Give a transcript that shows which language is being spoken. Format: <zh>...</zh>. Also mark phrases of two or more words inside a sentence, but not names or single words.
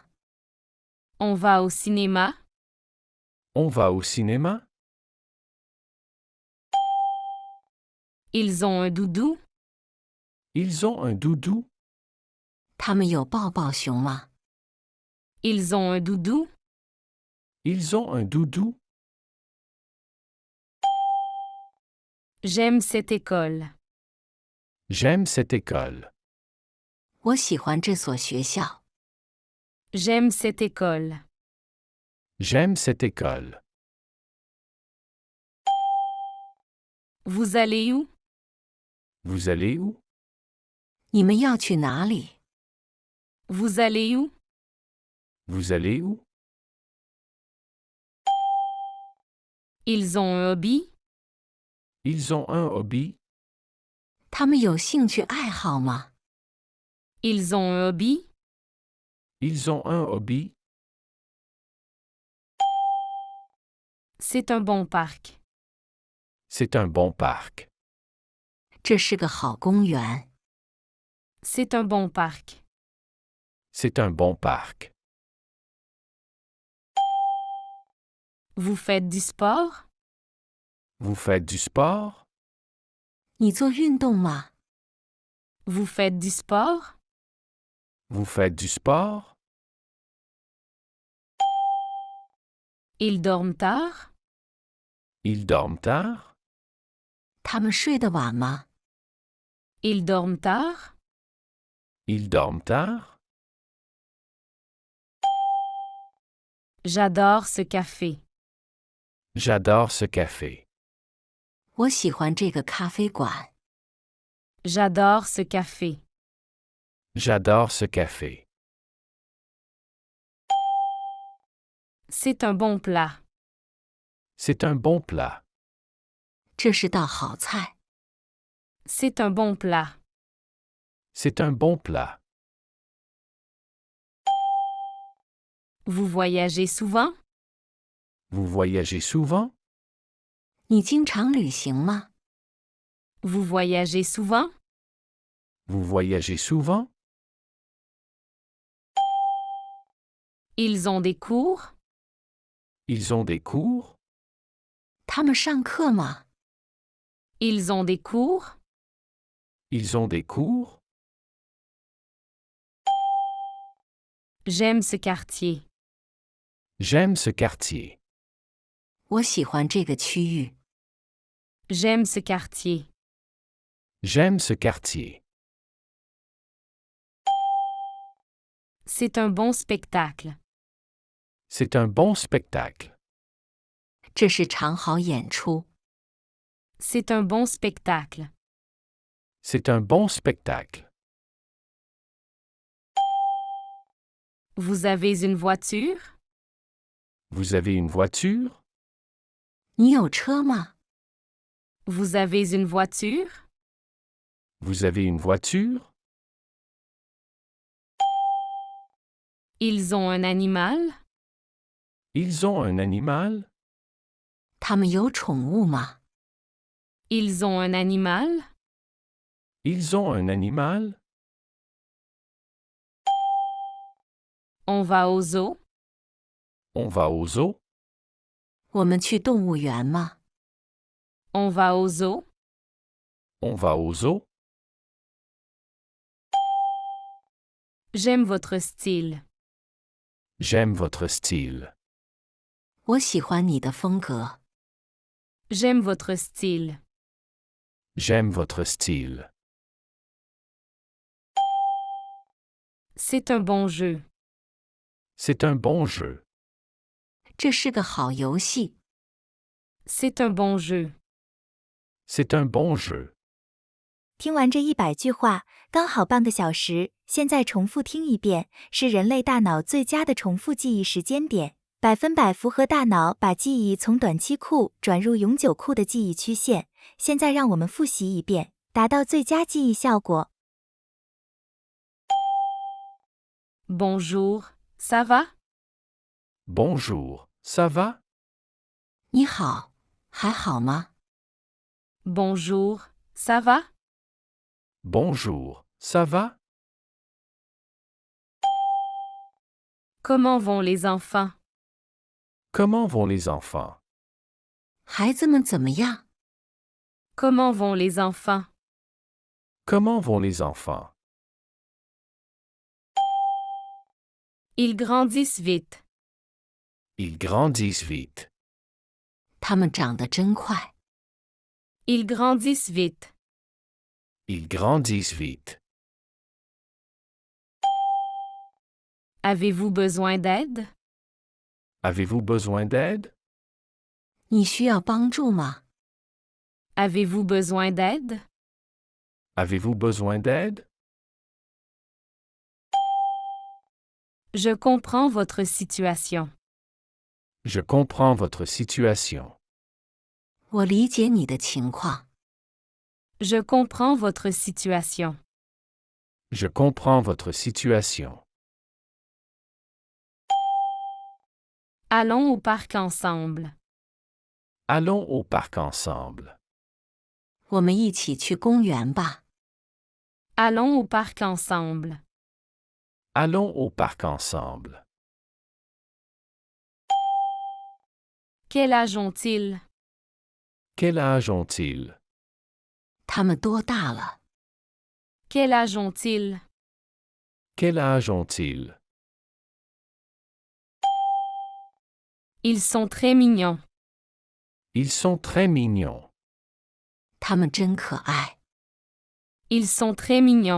<fr>On va au cinéma? On va au cinéma? Ils ont un doudou? Ils ont un doudou?</fr> <zh>他们有抱抱熊吗？</zh> <fr>Ils ont un doudou? Ils ont un doudou? J'aime cette école. J'aime cette école.</fr> <zh>我喜欢这所学校。</zh> <fr>J'aime cette école. J'aime cette école. Vous allez où? Vous allez où?</fr> <zh>你们要去哪里？</zh> <fr>Vous allez où? Vous allez où? Ils ont un hobby? Ils ont un hobby?</fr> <zh>他们有兴趣爱好吗？</zh> <fr>Ils ont un hobby? Ils ont un hobby? C'est un bon parc. C'est un bon parc.</fr> <zh>这是个好公园。</zh> <fr>C'est un bon parc. C'est un bon parc. Vous faites du sport? Vous faites du sport?</fr> <zh>你做运动吗？</zh> <fr>Vous faites du sport? Vous faites du sport? Ils dorment tard? Ils dorment tard?</fr> <zh>他们睡得晚吗？</zh> <fr>Ils dorment tard? Ils dorment tard? J'adore ce café. J'adore ce café.</fr> <zh>我喜欢这个咖啡馆。</zh> <fr>J'adore ce café. J'adore ce café. C'est un bon plat. C'est un bon plat.</fr> <zh>这是道好菜。</zh> <fr>C'est un bon plat. C'est un bon plat. Vous voyagez souvent? Vous voyagez souvent?</fr> <zh>你经常旅行吗？</zh> <fr>Vous voyagez souvent? Vous voyagez souvent? Ils ont des cours? Ils ont des cours?</fr> <zh>他们上课吗？</zh> <fr>Ils ont des cours? Ils ont des cours? J'aime ce quartier. J'aime ce quartier.</fr> <zh>我喜欢这个区域。</zh> <fr>J'aime ce quartier. J'aime ce quartier. C'est un bon spectacle. C'est un bon spectacle.</fr> <zh>这是场好演出。</zh> <fr>C'est un bon spectacle. C'est un bon spectacle. Vous avez une voiture? Vous avez une voiture?</fr> <zh>你有车吗？</zh> <fr>Vous avez une voiture? Vous avez une voiture? Ils ont un animal? Ils ont un animal?</fr> <zh>他们有宠物吗？</zh> <fr>Ils ont un animal? Ils ont un animal? On va au zoo? On va au zoo?</fr> <zh>我们去动物园吗？</zh> <fr>On va au zoo? On va au zoo? J'aime votre style. J'aime votre style.</fr> <zh>我喜欢你的风格。</zh> <fr>J'aime votre style. J'aime votre style. C'est un bon jeu. C'est un bon jeu.</fr> <zh>这是个好游戏。</zh> <fr>C'est un bon jeu. C'est un bon jeu.</fr> <zh>听完这100句话，刚好半个小时，现在重复听一遍，是人类大脑最佳的重复记忆时间点。 100%符合大脑把记忆从短期库转入永久库的记忆曲线。现在让我们复习一遍，达到最佳记忆效果。</zh> <fr>Bonjour, ça va? Bonjour, ça va?</fr> <zh>你好，还好吗？</zh> <fr>Bonjour, ça va? Bonjour, ça va? Comment vont les enfants? Comment vont les enfants?</fr> <zh>孩子们怎么样？</zh> <fr>Comment vont les enfants? Comment vont les enfants? Ils grandissent vite. Ils grandissent vite.</fr> <zh>他们长得真快。</zh> <fr>Ils grandissent vite. Ils grandissent vite. Avez-vous besoin d'aide? Avez-vous besoin d'aide?</fr> <zh>你需要帮助吗？</zh> <fr>Avez-vous besoin d'aide? Avez-vous besoin d'aide? Je comprends votre situation. Je comprends votre situation.</fr> <zh>我理解你的情况。</zh> <fr>Je comprends votre situation. Je comprends votre situation. Allons au parc ensemble. Allons au parc ensemble.</fr> <zh>我们一起去公园吧。</zh> <fr>Allons au parc ensemble. Allons au parc ensemble. Quel âge ont-ils? Quel âge ont-ils?</fr> <zh>他们多大了？</zh> <fr>Quel âge ont-ils? Quel âge ont-ils? Ils sont très mignons. Ils sont très mignons.</fr> <zh>他们真可爱。</zh> <fr>Ils sont très mignons.</fr>